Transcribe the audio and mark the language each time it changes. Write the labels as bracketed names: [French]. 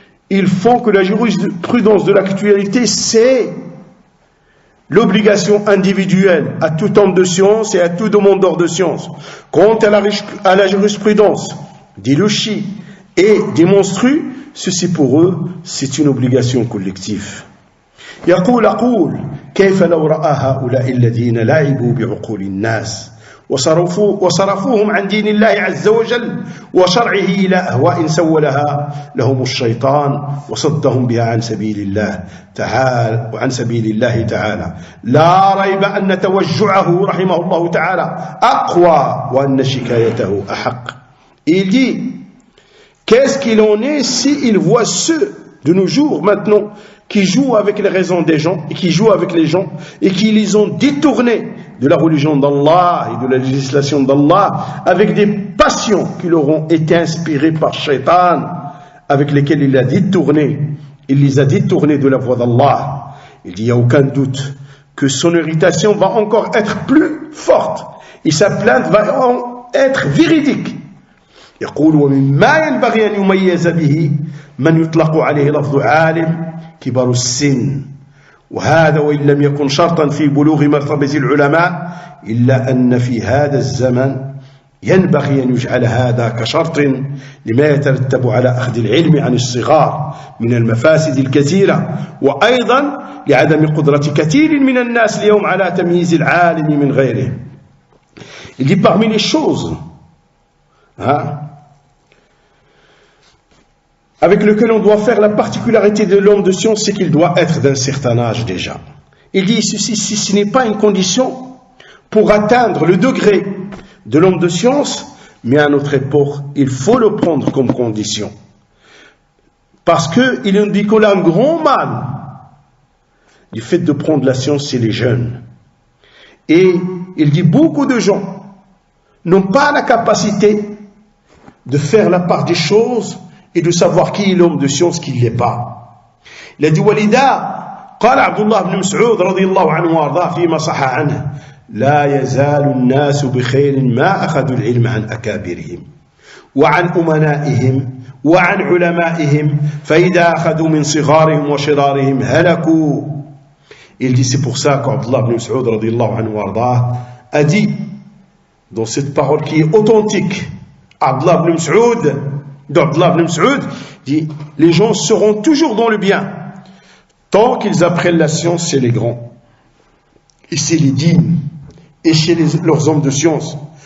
[French] Ils font que la jurisprudence de l'actualité, c'est l'obligation individuelle à tout homme de science et à tout demandeur de science. Quant à la jurisprudence des lochis et des monstrues, ceci pour eux, c'est une obligation collective. [Arabic] يقول كيف لو رأى هؤلاء الذين لعبوا بعقول الناس وصرفوهم عن دين الله عز وجل وشرعه إلى أهواء سولها لهم الشيطان وصدهم بها عن سبيل الله تعالى لا ريب أن توجعه رحمه الله تعالى أقوى وأن شكايته أحق. [French] Il dit, qu'est-ce qu'il en est s'il voit ceux de nos jours maintenant qui jouent avec les raisons des gens et qui jouent avec les gens et qui les ont détournés de la religion d'Allah et de la législation d'Allah avec des passions qui leur ont été inspirées par Shaitan, avec lesquelles il les a détournés de la voie d'Allah. Il dit, il n'y a aucun doute que son irritation va encore être plus forte et sa plainte va être véridique. [Arabic] يقول ومما ينبغي أن يميز به من يطلق عليه لفظ عالم كبار السن، وهذا وإن لم يكن شرطا في بلوغ مرتبة العلماء إلا أن في هذا الزمن ينبغي أن يجعل هذا كشرط لما يترتب على أخذ العلم عن الصغار من المفاسد الكثيرة، وأيضا لعدم قدرة كثير من الناس اليوم على تمييز العالم من غيره. [French] Il dit parmi les choses avec lequel on doit faire la particularité de l'homme de science, c'est qu'il doit être d'un certain âge déjà. Il dit ceci, si ce n'est pas une condition pour atteindre le degré de l'homme de science, mais à notre époque, il faut le prendre comme condition. Parce qu'il nous dit qu'on a un grand mal du fait de prendre la science chez les jeunes. Et il dit beaucoup de gens n'ont pas la capacité de faire la part des choses et de savoir qui est l'homme de science, qui ne l'est pas. Il a dit [Arabic] ولذا قال عبد الله بن مسعود رضي الله عنه وارضاه فيما صح عنه لا يزال الناس بخير ما أخذوا العلم عن أكابرهم وعن أمنائهم وعن علمائهم فإذا أخذوا من صغارهم وشرارهم هلكوا. [French] Il dit c'est pour ça qu'Abdullah ibn Mas'ud radiyallahu anhu wardah a dit dans cette parole qui est authentique, Abdullah ibn Mas'ud dit les gens seront toujours dans le bien tant qu'ils apprennent la science chez les grands et chez les dignes et chez leurs hommes de science.